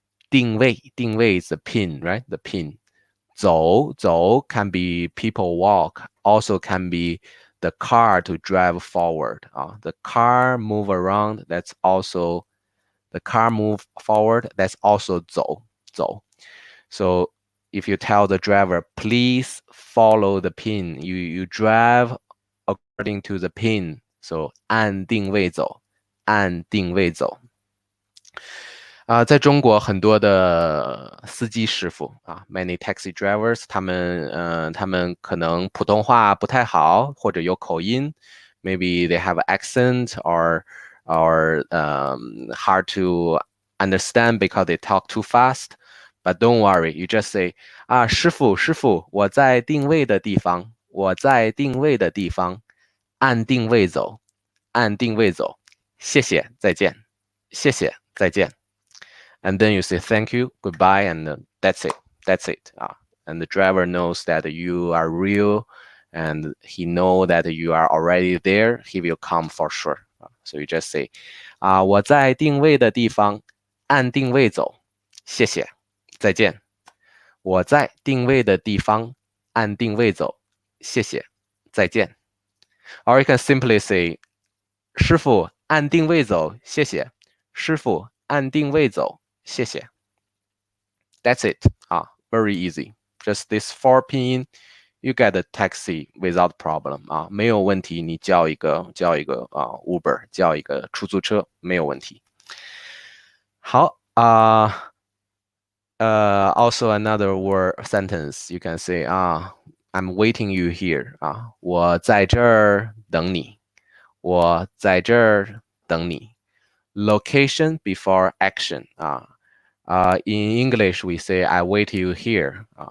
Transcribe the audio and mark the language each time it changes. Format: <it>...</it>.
<en>定位 is the pin, right? The pin. 走 can be people walk, also can be the car to drive forward. The car move around, that's also the car move forward, that's also 走。 So if you tell the driver, please follow the pin, you drive according to the pin.</en> <zh>So 按定位走，按定位走。在中国很多的司机师傅</zh> <en>many taxi drivers，</en> <zh>他们可能普通话不太好，或者有口音 ，</zh> <en>maybe they have an accent or hard to understand because they talk too fast. But don't worry, you just say</en> <zh>师傅，我在定位的地方，我在定位的地方，按定位走，按定位走，谢谢，再见，谢谢，再见。</zh> <en>And then you say thank you, goodbye, and that's it. And the driver knows that you are real, and he knows that you are already there. He will come for sure. So you just say,</en> <zh>我在定位的地方，按定位走，谢谢，再见。我在定位的地方，按定位走，谢谢，再见。</zh> <en>Or you can simply say,</en> <zh>师傅，按定位走，谢谢。师傅，按定位走。谢谢。</zh> <en>That's it. Very easy. Just this 4 pin, you get a taxi without problem.</en> <zh>没有问题，你叫一个Uber， 叫一个出租车没有问题。</zh> <en>好also another word sentence you can say I'm waiting you here</en> <zh>我在这儿等你，我在这儿等你。</zh> <en>Location before action in English, we say, I wait you here.</en>